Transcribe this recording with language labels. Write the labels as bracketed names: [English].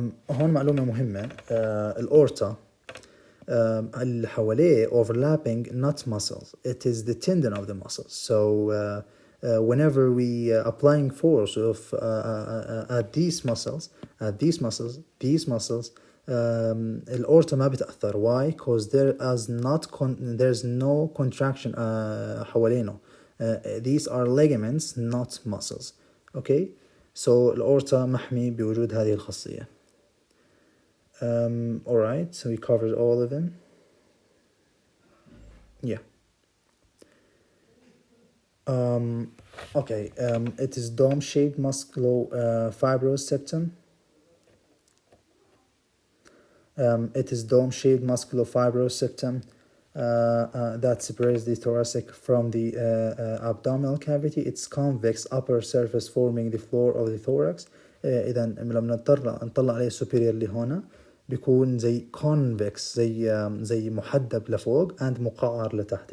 [Arabic] هون معلومة مهمة. الأورتا اللي حواليه [English] overlapping not muscles, it is the tendon of the muscles. So whenever we applying force of at these muscles, these muscles [Arabic] الأورتا ما بتأثر. [English] Why? Because there's no contraction [Arabic] حوالينه. [English] These are ligaments not muscles. Okay, so [Arabic] الأورتا محمي بوجود هذه الخاصية. [English] Alright, so we covered all of them. Yeah. Okay, it is dome-shaped musculofibrous septum. It is dome-shaped musculofibrous septum that separates the thoracic from the abdominal cavity. It's convex upper surface forming the floor of the thorax. [Arabic] إذا لما نطلع عليه superior اللي هنا بيكون زي convex, زي محدب لفوق and مقعر لتحت.